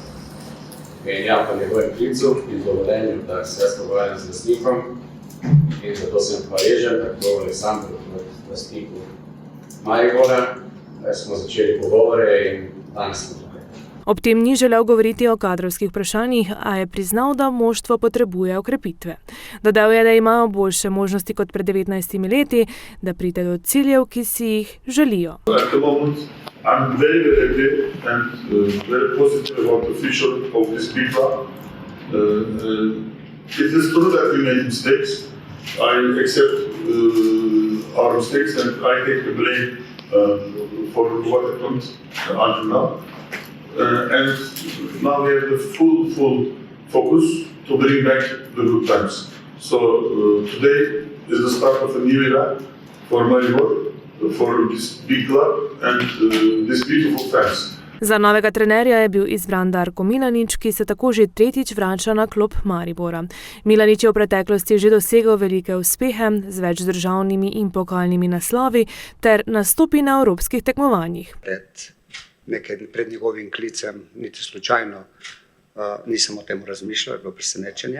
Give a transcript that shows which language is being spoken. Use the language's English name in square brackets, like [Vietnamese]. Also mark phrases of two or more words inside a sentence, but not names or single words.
[Slovenian] In ja, po njegovem klicu in dovoljenju, da se jaz pogovarjam z lastnikom in zato sem hvaležen, tako Aleksandru kot lastniku Maribora, da smo začeli pogovore in danes smo tukaj. Ob tem ni želel govoriti o kadrovskih vprašanjih, a je priznal, da moštvo potrebuje okrepitve. Dodal je, da imajo boljše možnosti kot pred 19 leti, da pride do ciljev, ki si jih želijo. [English] I'm very happy and very positive about the future of this big club. It is true that we made mistakes. I accept our mistakes and I take the blame for what happened until now. And now we have the full focus to bring back the good times. So today is the start of a new era for Maribor, for this big club and this beautiful fans. [Slovenian] Za novega trenerja je bil izbran Darko Milanič, ki se tako že tretjič vrača na klop Maribora. Milanič je v preteklosti že dosegel velike uspehe z več državnimi in pokalnimi naslovi ter nastopi na evropskih tekmovanjih. Pred njegovim klicem, niti slučajno nisem o tem razmišljal, je bilo presenečenje.